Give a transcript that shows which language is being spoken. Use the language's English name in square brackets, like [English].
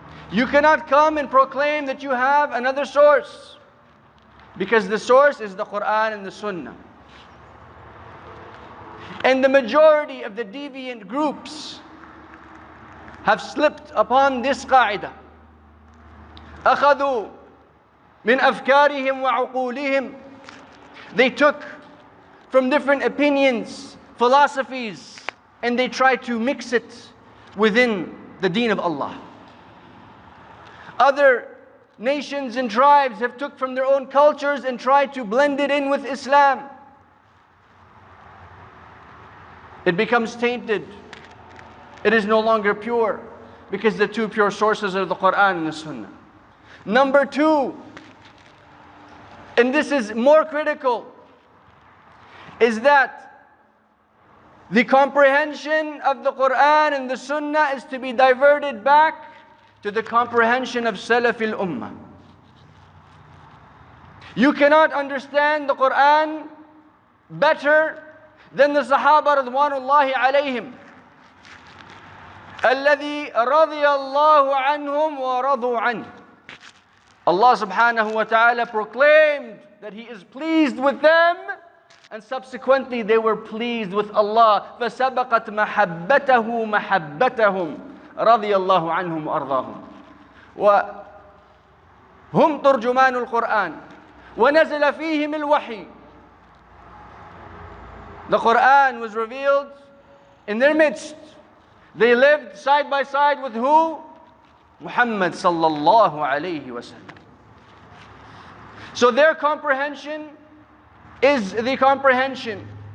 [English] You cannot come and proclaim that you have another source. because the source is the Quran and the Sunnah. And the majority of the deviant groups have slipped upon this qa'idah. [Arabic] أخذوا من أفكارهم وعقولهم. [English] They took from different opinions, philosophies, and they tried to mix it within the deen of Allah. Other nations and tribes have took from their own cultures and tried to blend it in with Islam. It becomes tainted. It is no longer pure, because the two pure sources are the Quran and the Sunnah. Number two, and this is more critical, is that the comprehension of the Quran and the Sunnah is to be diverted back to the comprehension of Salaf al-Ummah. You cannot understand the Quran better than the Sahaba radwanullahi alayhim. [Arabic] الذي رضي الله عنهم ورضوا عنه. [English] Allah subhanahu wa ta'ala proclaimed that He is pleased with them, and subsequently they were pleased with Allah. [Arabic] فَسَبَقَتْ مَحَبَّتَهُ مَحَبَّتَهُمْ رضي الله عنهم وأرضاهم. وهم ترجمان القرآن ونزل فيهم الوحي. [English] The Quran was revealed in their midst. They lived side by side with who? Muhammad sallallahu alayhi wa sallam. So their comprehension is the comprehension.